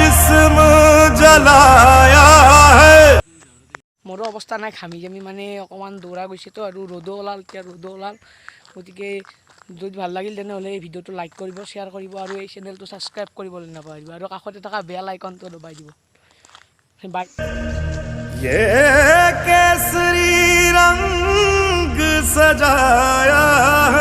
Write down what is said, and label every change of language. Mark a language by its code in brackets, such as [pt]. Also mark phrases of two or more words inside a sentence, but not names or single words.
[hi] जिस्म जलाया है। [as] মোৰো অৱস্থা নাই, ঘামি জামি মানে অকণমান দৌৰা গৈছেতো আৰু ৰ'দো ওলাল, এতিয়া ৰ'দো ওলাল। গতিকে যদি ভাল লাগিল তেনেহ'লে এই ভিডিঅ'টো লাইক কৰিব, শ্বেয়াৰ কৰিব আৰু এই চেনেলটো ছাবস্ক্ৰাইব কৰিবলৈ নাপাহৰিব আৰু কাষতে থকা বেল আইকনটো দবাই দিব। বাই। [hi] ये केसरी रंग सजाया